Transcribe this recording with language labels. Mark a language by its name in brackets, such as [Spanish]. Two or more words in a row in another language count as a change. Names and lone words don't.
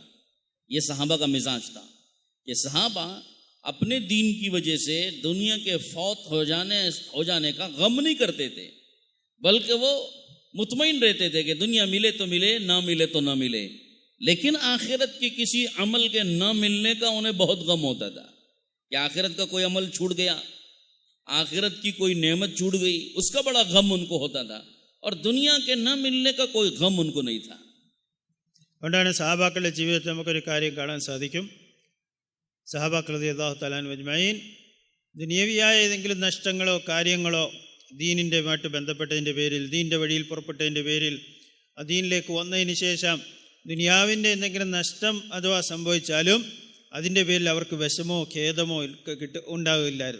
[Urdu] یہ صحابہ کا مزاج تھا کہ صحابہ اپنے دین کی وجہ سے دنیا کے فوت ہو جانے کا غم نہیں کرتے تھے، بلکہ وہ مطمئن رہتے تھے کہ دنیا ملے تو ملے، نہ ملے تو نہ ملے، لیکن آخرت کے کسی عمل کے نہ ملنے کا انہیں بہت غم ہوتا تھا کہ آخرت کا کوئی عمل چھوٹ گیا، آخرت کی کوئی نعمت چھوٹ گئی، اس کا بڑا غم ان کو ہوتا تھا، اور دنیا کے نہ ملنے کا کوئی غم ان کو نہیں تھا۔ [Malayalam] അതുകൊണ്ടാണ് സഹാബാക്കളുടെ ജീവിതത്തിൽ നമുക്കൊരു കാര്യം കാണാൻ സാധിക്കും. സഹാബാക്കൾ [Arabic] رضي الله تعالى عنهم أجمعين [Malayalam] ദുനിയവിയായ ഏതെങ്കിലും നഷ്ടങ്ങളോ കാര്യങ്ങളോ ദീനിൻ്റെയുമായിട്ട് ബന്ധപ്പെട്ടതിൻ്റെ പേരിൽ, ദീനിൻ്റെ വഴിയിൽ പുറപ്പെട്ടതിൻ്റെ പേരിൽ, ദീനിലേക്ക് വന്നതിന് ശേഷം ദുനിയാവിൻ്റെ എന്തെങ്കിലും നഷ്ടം അഥവാ സംഭവിച്ചാലും അതിൻ്റെ പേരിൽ അവർക്ക് വിഷമോ ഖേദമോ ഉണ്ടാകില്ലായിരുന്നു.